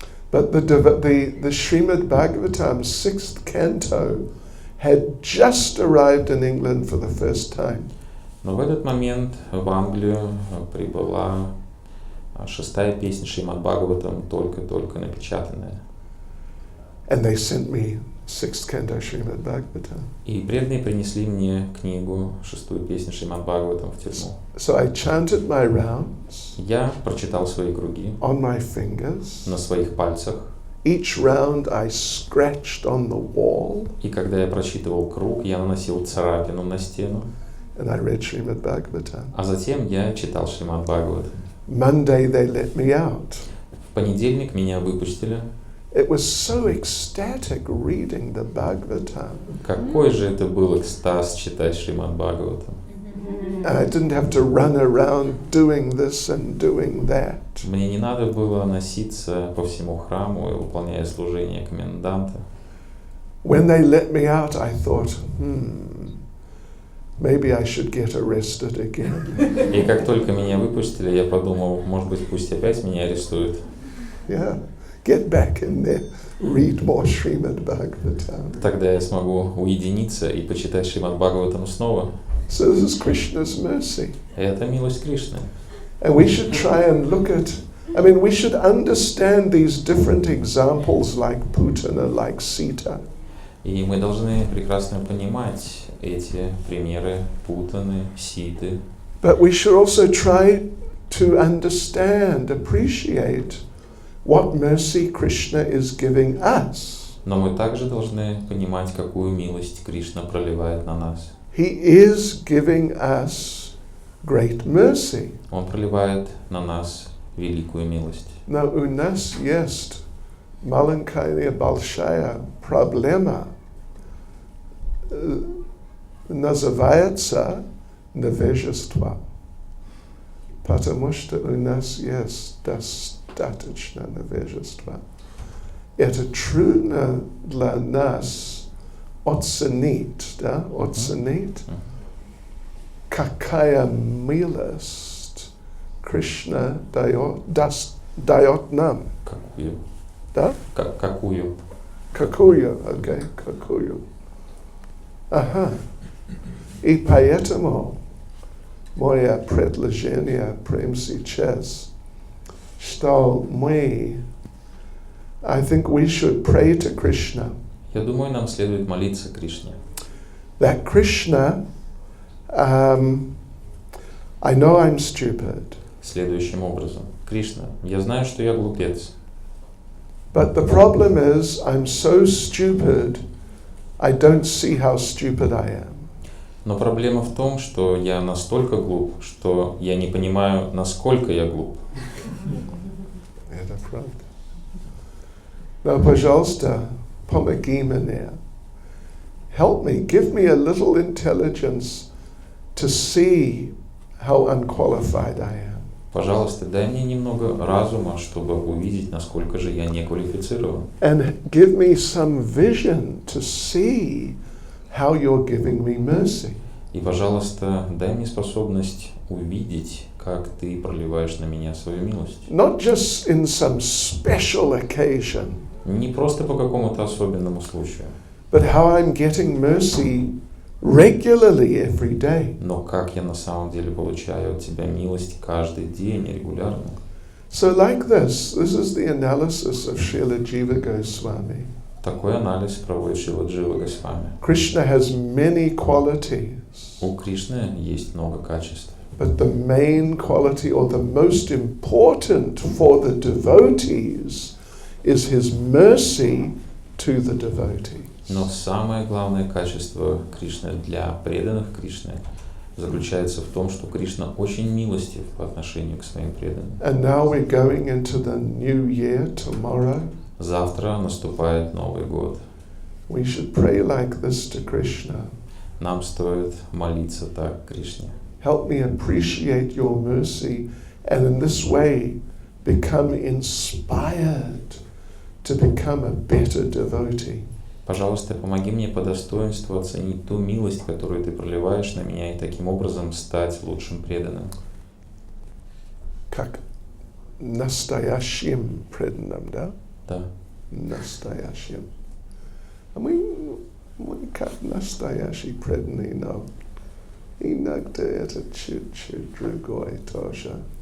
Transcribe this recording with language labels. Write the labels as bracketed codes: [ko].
[en] But the Srimad Bhagavatam 6th canto had just arrived in England for the first time. [ru] Но в этот момент в Англию прибыла 6-я песня Шримад Бхагаватам, только-только напечатанная. [en] And they sent me 6th canto Srimad Bhagavatam. [ru] И преданные принесли мне книгу, 6-ю песню Шримад Бхагаватам в тюрьму. [en] So I chanted my rounds [ru] Я прочитал свои круги [en] on my fingers. [ru] на своих пальцах. [en] Each round I scratched on the wall [ru] И когда я прочитывал круг, я наносил царапину на стену. [en] and I read Srimad Bhagavatam. [ru] А затем я читал Шримад Бхагаватам. [en] Monday they let me out. [ru] В понедельник меня выпустили. [en] It was so ecstatic reading the Bhagavatam. [ru] Какой же это был экстаз читать Шримад Бхагаватам. [en] And I didn't have to run around doing this and doing that. [ru] Мне не надо было носиться по всему храму, выполняя служение коменданта. [en] When they let me out, I thought, maybe I should get arrested again. [ru] И как только меня выпустили, я подумал, может быть, пусть опять меня арестуют. [en] Yeah, get back in there, read more Srimad Bhagavatam. [ru] Тогда я смогу уединиться и почитать Шримад Бхагаватам снова. [en] So this is Krishna's mercy. [ru] И это милость Кришны. [en] And we should try and look at, we should understand these different examples like Putana, like Sita. [ru] И мы должны прекрасно понимать эти примеры Путаны, Ситы. [en] But we should also try to understand, appreciate what mercy Krishna is giving us. [ru] Но мы также должны понимать, какую милость Кришна проливает на нас. [en] He is giving us great mercy. [ru] Он проливает на нас великую милость. Но у нас есть маленькая большая проблема. Называется невежество. Потому что у нас есть достаточно невежества. Это трудно для нас оценить, да, оценить, какая милость Кришна дает нам. Какую? Да? Какую? Какую, окей, какую. Ага. И поэтому мое предложение прямо сейчас, что мы, [en] I think we should pray to Krishna. [ru] Я думаю, нам следует молиться Кришне. [en] That Krishna, I know I'm stupid, [ru] Следующим образом. Кришна, я знаю, что я глупец. [en] but the problem is I'm so stupid, I don't see how stupid I am. [ru] Но проблема в том, что я настолько глуп, что я не понимаю, насколько я глуп. Это правда. Но, пожалуйста, помоги мне. [en] Help me, give me a little intelligence to see how unqualified I am. [ru] Пожалуйста, дай мне немного разума, чтобы увидеть, насколько же я не квалифицирован. [en] And give me some vision to see how you're giving me mercy. [ru] И, пожалуйста, дай мне способность увидеть, как ты проливаешь на меня свою милость. [en] Not just in some special occasion, [ru] Не просто по какому-то особенному случаю, [en] but how I'm getting mercy regularly every day. [ru] но как я на самом деле получаю от тебя милость каждый день регулярно. [en] So like this is the analysis of Srila Jiva Goswami. [ru] Такой анализ проводит Шрила Джива Госвами. [en] Krishna has many qualities, [ru] У Кришны есть много качеств, [en] but the main quality or the most important for the devotees is his mercy to the devotees. [ru] но самое главное качество Кришны для преданных Кришны заключается в том, что Кришна очень милостив по отношению к своим преданным. [en] And now we're going into the new year tomorrow. [ru] Завтра наступает Новый год. [en] We should pray like this to Krishna. [ru] Нам стоит молиться так Кришне. [en] Help me appreciate your mercy and in this way become inspired to become a better devotee. [ru] Пожалуйста, помоги мне по достоинству оценить ту милость, которую ты проливаешь на меня, и таким образом стать лучшим преданным. Как настоящим преданным, да? Да. Настоящим. А мы как настоящий преданный, но иногда это чуть-чуть другой тоже.